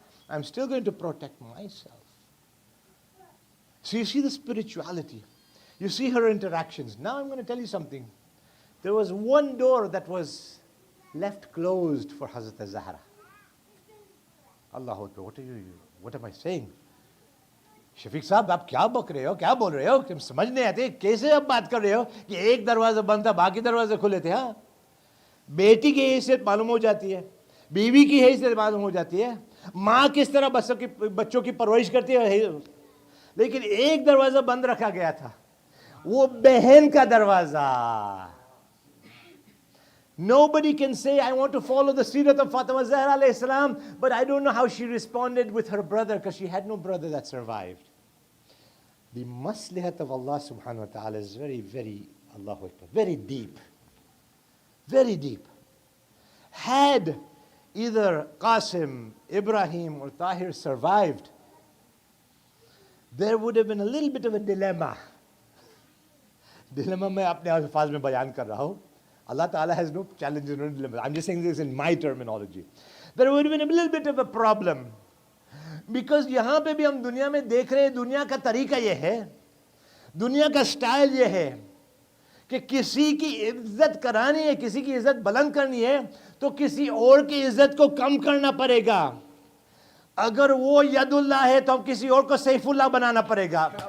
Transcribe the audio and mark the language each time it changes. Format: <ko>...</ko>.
<en>I'm still going to protect myself. So you see the spirituality. You see her interactions. Now I'm going to tell you something. There was one door that was left closed for Hazrat Zahra. Allahu Akbar, what am I saying?</en> <hi>Shafiq साहब आप क्या बक रहे हो, क्या बोल रहे हो, तुम समझ नहीं आते, कैसे आप बात कर रहे हो कि एक दरवाजा बंद था बाकी दरवाजे खुले थे. हाँ, बेटी की हैसियत मालूम हो जाती है, बीवी की हैसियत मालूम हो जाती है, माँ किस तरह बच्चों की परवरिश करती है, लेकिन एक दरवाजा बंद रखा गया था, वो बहन का दरवाजा.</hi> <en>Nobody can say, I want to follow the seerat of Fatima Zahra alayhi salam, but I don't know how she responded with her brother because she had no brother that survived. The maslihat of Allah subhanahu wa ta'ala is very, very, Allahu Akbar, very deep. Very deep. Had either Qasim, Ibrahim or Tahir survived, there would have been a little bit of a dilemma.</en> <hi>Dilemma मैं अपने अल्फाज में बयान कर रहा हूँ.</hi> <en>Allah Ta'ala has no challenges, no dilemmas. I'm just saying this in my terminology. There would have been a little bit of a problem. Because</en> <hi>यहाँ पे भी हम दुनिया में देख रहे हैं, दुनिया का तरीका ये है, दुनिया का स्टाइल ये है कि किसी की इज्जत करानी है, किसी की इज्जत बुलंद करनी है, तो किसी और की इज्जत को कम करना पड़ेगा. अगर वो यदुल्ला है तो हम किसी और को सैफुल्लाह बनाना पड़ेगा.</hi>